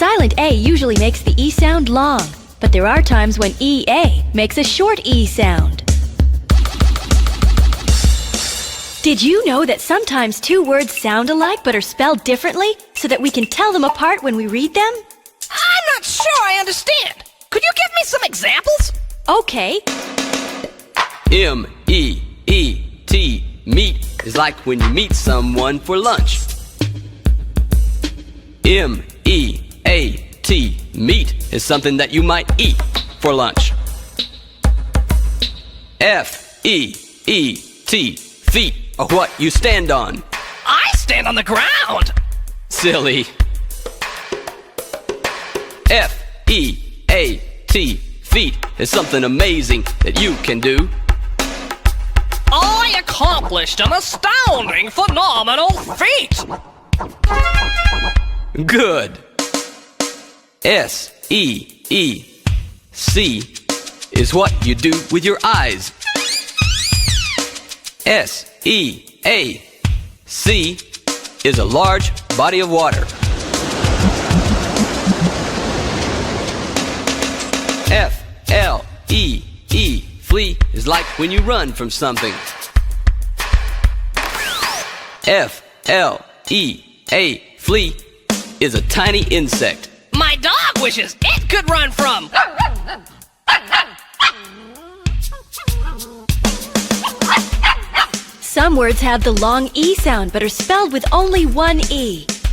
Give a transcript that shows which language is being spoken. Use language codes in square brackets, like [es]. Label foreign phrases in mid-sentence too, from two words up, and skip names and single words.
[en] silent A usually makes the E sound long, but there are times when EA makes a short E sound. Did you know that sometimes two words sound alike but are spelled differently so that we can tell them apart when we read them? I'm not sure I understand. Could you give me some examples? Okay. M-E-E-T, meet, is like when you meet someone for lunch. M-E-A-T, meat is something that you might eat for lunch. F-E-E-T, feet are what you stand on. I stand on the ground. Silly. F-E-A-T, feet is something amazing that you can do. I accomplished an astounding, phenomenal feat. Good. S-E-E-C is what you do with your eyes. S-E-A-C is a large body of water. F-L-E-E, flee is like when you run from something. F-L-E-A, flea is a tiny insect. My dog wishes it could run from. Some words have the long E sound but are spelled with only one E.